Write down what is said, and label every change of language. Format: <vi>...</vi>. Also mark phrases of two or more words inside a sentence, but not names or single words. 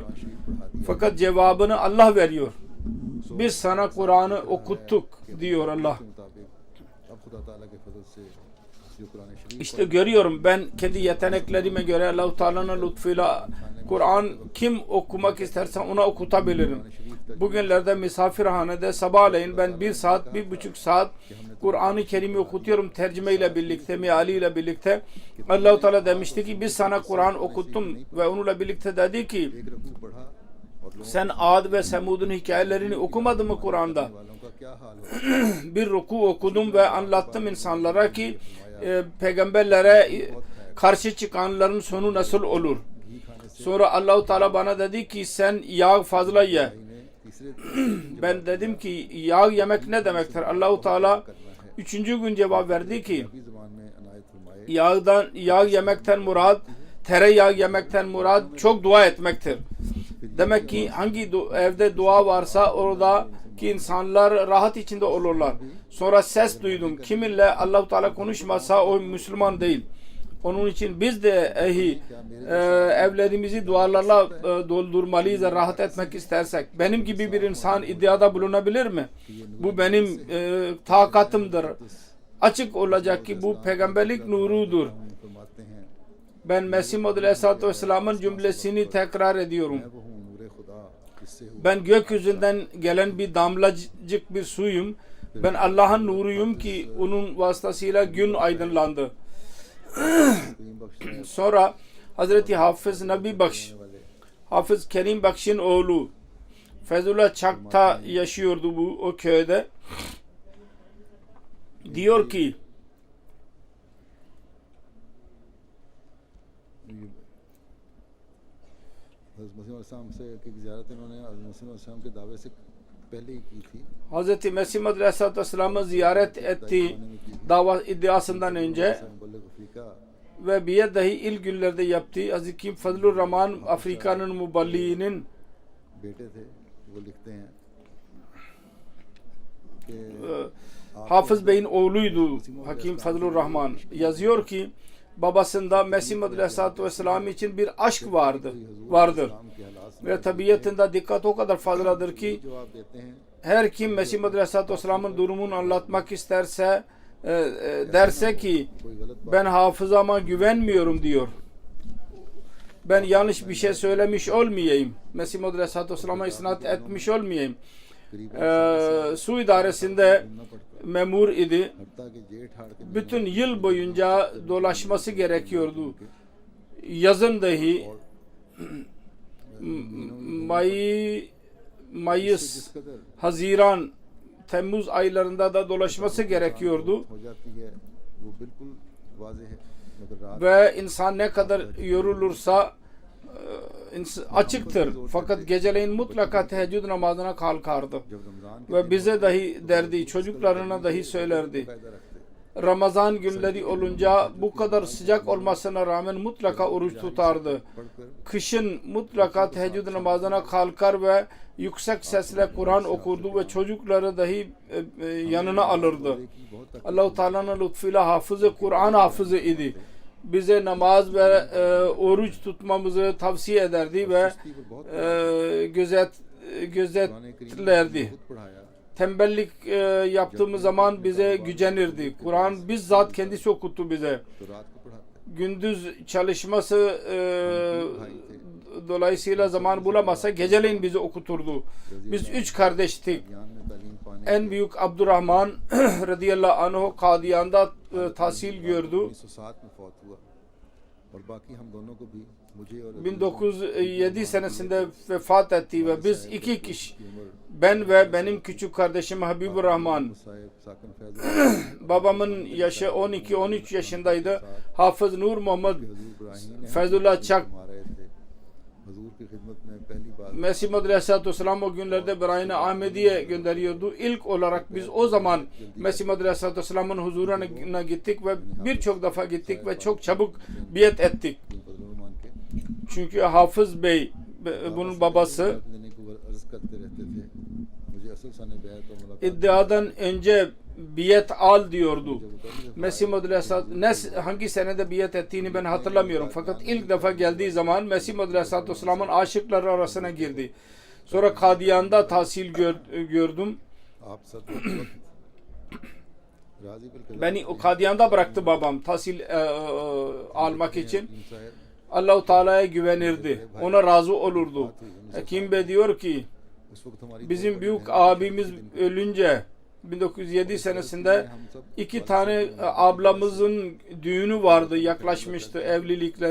<ur>قرآن شریف پڑھا دیا</ur> <tr>Fakat cevabını Allah veriyor. Biz sana Kur'an'ı okuttuk diyor Allah.</tr> <ur>کے مطابق اب خدا تعالیٰ کے فضل سے جو قرآن شریف</ur> <tr>İşte görüyorum ben kendi yeteneklerime göre Allah-u Teala'nın lütfuyla Kur'an kim okumak isterse ona okutabilirim. Bugünlerde misafirhanede sabahleyin ben 1,5 saat Kur'an-ı Kerim'i okutuyorum tercüme ile birlikte, meali ile birlikte. Allah-u Teala demişti ki biz sana Kur'an okuttum ve onunla birlikte dedi ki</tr> <ur>ایک رکوع پڑھا اور لوگوں</ur> <tr>Sen Ad ve Semud'un hikayelerini okumadın mı Kur'an'da?</tr> <ur>والوں کا کیا حال ہو</ur> <tr>Bir ruku okudum ve anlattım insanlara ki peygamberlere karşı çıkanların sonu nasıl olur.</tr> <ur>گھی کھانے سے</ur> <tr>Sonra Allahu Teala bana dedi ki sen yağ fazla ye.</tr> <ur>انہیں تیسرے</ur> <tr>Ben dedim ki yağ yemek ne demektir? Allahu Teala üçüncü gün cevap verdi ki</tr> <ur>عربی زبان میں عنایت فرمائے</ur> <tr>yağ yemekten murad, tereyağı yemekten murad çok dua etmektir. Demek ki hangi evde dua varsa oradaki insanlar rahat içinde olurlar. Sonra ses duydum. Kiminle Allah-u Teala konuşmasa o Müslüman değil. Onun için biz de evlerimizi dualarla doldurmalıyız rahat etmek istersek. Benim gibi bir insan iddiada bulunabilir mi? Bu benim takatımdır. Açık olacak ki bu peygamberlik nurudur.</tr> <ur>فرماتے ہیں</ur> <tr>Ben Mesih Maud</tr> <ar>عليه الصلاة والسلام'ın</ar> <tr>cümlesini tekrar ediyorum.</tr> <ur>میں وہ ہوں نور خدا جس سے ہوں</ur> <tr>Ben gökyüzünden gelen bir damlacık bir suyum. Ben Allah'ın nuruyum ki onun vasıtasıyla gün aydınlandı.</tr> <ur>करीम बख्श</ur> <tr>Sonra Hazreti Hafız Nabi Bakş, Hafız Kerim Bakş'ın oğlu Fezullah Çak'ta yaşıyordu bu o köyde. Diyor ki</tr> <ur>حضرت مسیح علیہ السلام سے کی زیارت انہوں نے حضرت مسیح علیہ السلام کے دعوے سے پہلے ہی کی تھی</ur> <tr>Hazreti Mesih Maud</tr> <ar>عليه الصلاة والسلام'ı</ar> <tr>ziyaret etti dava iddiasından önce</tr> <ur>مبلغ افریقہ</ur> <tr>ve biat dahi ilk günlerde yaptı. Hazreti Kim Fazlur Rahman Afrika'nın muballiğinin</tr> <ur>بیٹے تھے وہ لکھتے ہیں کہ</ur> <tr>Hafız Bey'in oğluydu Hakim Fazlur Rahman. Yazıyor ki babasında Mesih Maud</tr> <ar>عليه الصلاة والسلام</ar> <tr>için bir aşk vardır.</tr> <ur>اسلام کے حالات</ur> <tr>Ve tabiatında dikkat o kadar fazladır ki</tr> <ur>جواب دیتے ہیں</ur> <tr>her kim Mesih Maud</tr> <ar>عليه الصلاة والسلام'ın</ar> <tr>durumunu anlatmak isterse derse ki</tr> <ur>کوئی غلط بات</ur> <tr>ben hafızama güvenmiyorum diyor. Ben yanlış bir şey söylemiş olmayayım. Mesih Maud</tr> <ar>عليه الصلاة والسلام'a</ar> <tr>isnat etmiş olmayayım. Su idaresinde</tr> <ur>سننا پڑتا</ur> <tr>memur idi.</tr> <ur>حتیٰ کہ جیٹھ ہاڑ کے</ur> <tr>Bütün yıl boyunca dolaşması gerekiyordu. Yazın dahi Mayıs,</tr> <ur>جس قدر</ur> <tr>Haziran, Temmuz aylarında da dolaşması gerekiyordu.</tr> <ur>ہو جاتی ہے وہ بالکل واضح ہے مگر رات</ur> <tr>Ve insan ne kadar yorulursa açıktır. Fakat geceleyin mutlaka teheccüd namazına kalkardı.</tr> <ur>جب رمضان کے</ur> <tr>Ve bize dahi derdi, çocuklarına dahi söylerdi.</tr> <ur>قاعدہ رکھتے</ur> <tr>Ramazan günleri olunca bu kadar sıcak olmasına rağmen mutlaka oruç tutardı.</tr> <ur>پڑھ کر</ur> <tr>Kışın mutlaka teheccüd namazına kalkar ve yüksek sesle Kur'an okurdu ve çocukları dahi yanına alırdı.</tr> <ur>کی بہت</ur> <tr>Allah-u Teala'nın lütfuyla hafızı, Kur'an hafızı idi. Bize namaz ve oruç tutmamızı tavsiye ederdi ve gözetlerdi.</tr> <ur>بہت پڑھایا</ur> <tr>Tembellik yaptığımız zaman bize gücenirdi. Kur'an bizzat kendisi okuttu bize.</tr> <ur>تو رات کو پڑھاتے</ur> <tr>Gündüz çalışması dolayısıyla zaman bulamazsa geceleyin bizi okuturdu. Biz üç kardeştik.</tr> <ur>گیان میں تعلیم پانے</ur> <tr>En büyük Abdurrahman</tr> <ar>رضي الله عنه</ar> <tr>Kadiyan'da tahsil gördü.</tr> <ur>1907 میں فوت ہوا اور باقی ہم دونوں کو بھی مجھے اور</ur> <tr>1907 senesinde vefat etti ve biz iki kişi,</tr> <ur>کی عمر</ur> <tr>ben ve benim küçük kardeşim Habibur Rahman.</tr> <ur>مصاحب ساکن فیض</ur> <tr>Babamın yaşı 12-13 yaşındaydı. Hafız Nur Muhammed</tr> <ur>حضور ابراہیم نے Feyzullah Çak مارے تھے حضور کی خدمت میں پہلی بار</ur> <tr>Mesih Maud</tr> <ar>عليه الصلاة والسلام</ar> <tr>o günlerde Berayn-ı Ahmediye gönderiyordu. İlk olarak biz o zaman Mesih Maud</tr> <ar>عليه الصلاة والسلام'ın</ar> <tr>huzuruna gittik ve birçok defa gittik ve çok çabuk biat ettik.</tr> <ur>فضل الرحمٰن کے</ur> <tr>Çünkü Hafız Bey bunun babası</tr> <ur>لینے کو عرض کرتے رہتے تھے مجھے اصل سن بیعت اور ملاقات</ur> <tr>iddiadan önce biat al diyordu. Mesih Maud Aleyhisselatü hangi senede biat ettiğini ben hatırlamıyorum. Fakat ilk defa geldiği zaman Mesih Maud</tr> <ar>عليه الصلاة والسلام'ın</ar> <tr>aşıkları arasına girdi. Sonra Kadiyan'da tahsil gördüm.</tr> <ur>آپ سب راضی بل</ur> <tr>Beni o Kadiyan'da bıraktı babam tahsil almak için.</tr> <ur>مصاحب</ur> <tr>Allah-u Teala'ya güvenirdi. Ona razı olurdu. Hakim Bey diyor ki</tr> <ur>اس وقت ہماری</ur> <tr>bizim büyük abimiz ölünce 1907 senesinde iki tane ablamızın düğünü vardı, yaklaşmıştı evlilikleri.</tr>